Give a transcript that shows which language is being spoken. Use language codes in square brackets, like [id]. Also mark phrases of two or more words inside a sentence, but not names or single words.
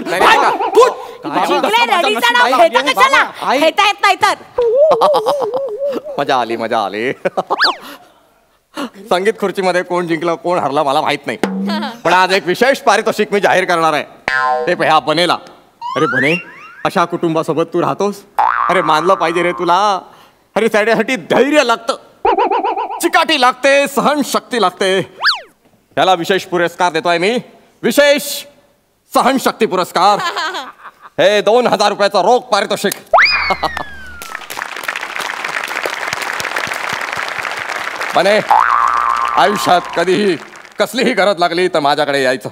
[mr] नाही, नाही, काय? का? फुट. जिंकले, रडीचं नाव घेता कशाला? घेता येत नाही तर. मजा आली, मजा आली. संगीत खुर्चीमध्ये कोण जिंकलं कोण हरला मला माहित नाही, पण आज एक विशेष पारितोषिक मी जाहीर करणार आहे. ते ह्या बनेला. अरे बने, अशा कुटुंबासोबत तू राहतोस. अरे मानलं पाहिजे रे तुला. अरे त्यासाठी धैर्य लागतं, चिकाटी लागते, सहनशक्ती लागते. त्याला विशेष पुरस्कार देतोय मी, विशेष सहनशक्ती पुरस्कार. हे 2000 रुपयाचं रोख पारितोषिक. बने, आयुष्यात कधीही कसलीही गरज लागली तर माझ्याकडे यायचं.